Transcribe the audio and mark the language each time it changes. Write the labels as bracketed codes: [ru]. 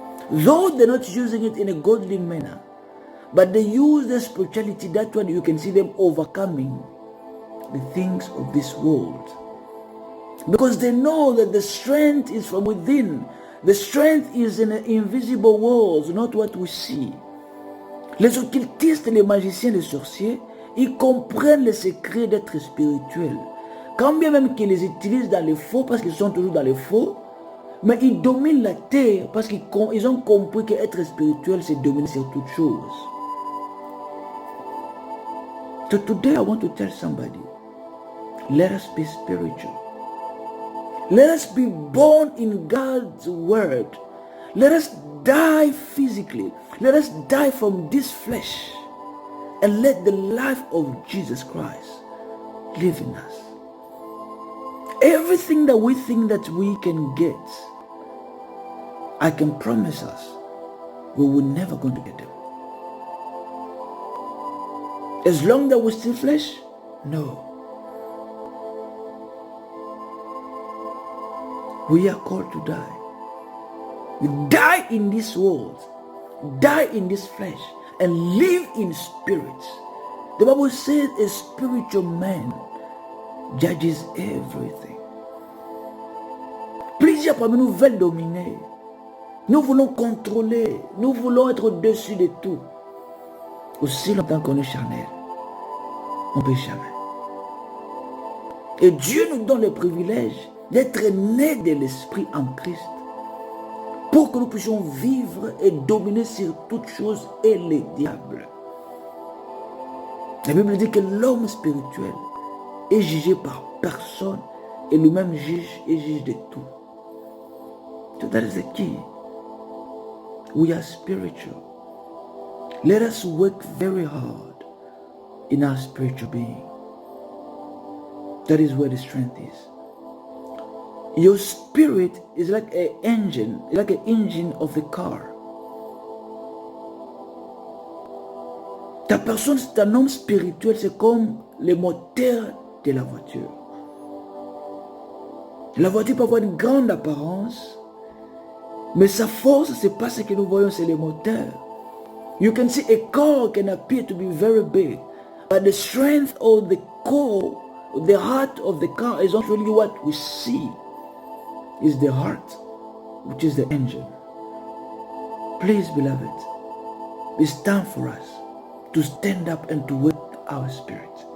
[en] Though they're not using it in a godly manner, but they use the spirituality. That's why you can see them overcoming the things of this world. Because they know that the strength is from within. The strength is in the invisible worlds, not what we see. [fr] Les occultistes, les magiciens, les sorciers, ils comprennent les secrets d'être spirituels. Quand bien même qu'ils les utilisent dans les faux, parce qu'ils sont toujours dans les faux, mais ils dominent la terre parce qu'ils ont compris qu'être spirituel, c'est dominer sur toute chose. [en] So today I want to tell somebody, let us be spiritual. Let us be born in God's word. Let us die physically. Let us die from this flesh. And let the life of Jesus Christ live in us. Everything that we think that we can get, I can promise us, we will never going to get them. As long that we're still flesh, no. We are called to die. We die in this world, die in this flesh, and live in spirit. The Bible says a spiritual man judges everything. [fr] Plusieurs parmi nous veulent dominer. Nous voulons contrôler. Nous voulons être au-dessus de tout. Aussi longtemps qu'on est charnel, on ne peut jamais. Et Dieu nous donne le privilège d'être nés de l'Esprit en Christ pour que nous puissions vivre et dominer sur toutes choses et les diables. La Bible dit que l'homme spirituel est jugé par personne et lui-même juge et juge de tout. [en] So that is the key. We are spiritual. Let us work very hard in our spiritual being. That is where the strength is. Your spirit is like an engine, like an engine of the car. [fr] Ta personne, c'est un homme spirituel, c'est comme le moteur de la voiture. La voiture peut avoir une grande apparence, mais sa force, c'est pas ce que nous voyons, c'est le moteur. [en] You can see a car can appear to be very big, but the strength of the core, the heart of the car is not really what we see. Is the heart, which is the engine. Please, beloved, it's time for us to stand up and to work our spirit.